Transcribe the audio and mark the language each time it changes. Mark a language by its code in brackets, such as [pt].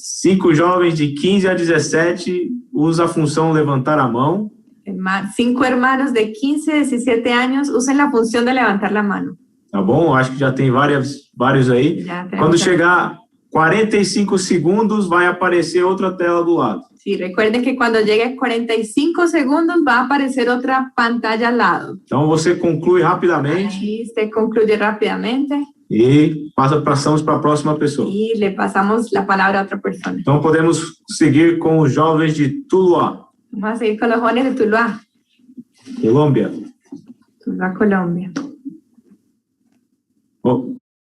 [pt] 5 jovens de 15 a 17 usa a função levantar a mão. [es] 5 hermanos de 15, 17 años usen la función de levantar la mano. [pt] Tá bom? Acho que já tem vários aí. [es] Ya tenemos [pt] Quando chegar 45 segundos, vai aparecer outra tela do lado. [es] Sí, recuerden que cuando llegue 45 segundos va a aparecer otra pantalla al lado. [pt] Então você conclui rapidamente [es] Ahí se concluye rápidamente [pt] e passamos para a próxima pessoa. [es] y le pasamos la palabra a otra persona. [pt] Então podemos seguir com os jovens de Tuluá, [es] Vamos a seguir con los jóvenes de Tuluá, [pt] Colômbia. [es] Tuluá, Colombia. Oh,